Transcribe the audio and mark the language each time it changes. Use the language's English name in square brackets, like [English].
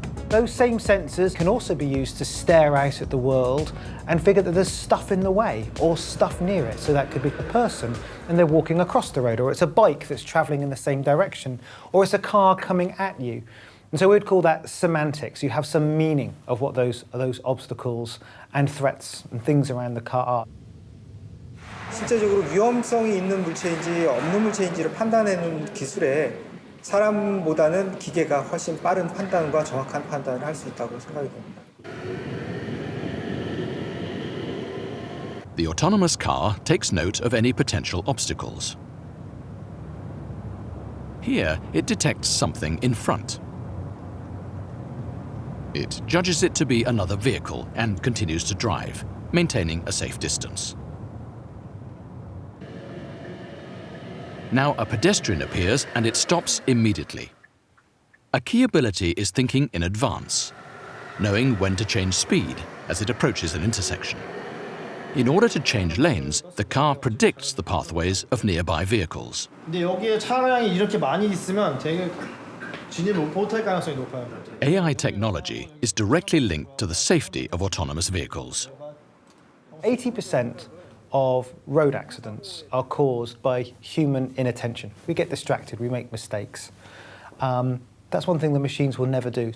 [English] Those same sensors can also be used to stare out at the world and figure that there's stuff in the way or stuff near it. So that could be a person and they're walking across the road, or it's a bike that's traveling in the same direction, or it's a car coming at you. And so we'd call that semantics. You have some meaning of what those obstacles and threats and things around the car are. [Korean] 실제적으로 위험성이 있는 물체인지 없는 물체인지를 판단하는 기술에 사람보다는 기계가 훨씬 빠른 판단과 정확한 판단을 할 수 있다고 생각이 됩니다. [English] The autonomous car takes note of any potential obstacles. Here, it detects something in front. It judges it to be another vehicle and continues to drive, maintaining a safe distance. Now a pedestrian appears and it stops immediately. A key ability is thinking in advance, knowing when to change speed as it approaches an intersection. In order to change lanes, the car predicts the pathways of nearby vehicles. [Korean] 근데 여기에 차량이 이렇게 많이 있으면 되게 진입 못할 가능성이 높아요. [English] AI technology is directly linked to the safety of autonomous vehicles. 80% of road accidents are caused by human inattention. We get distracted, we make mistakes. That's one thing the machines will never do.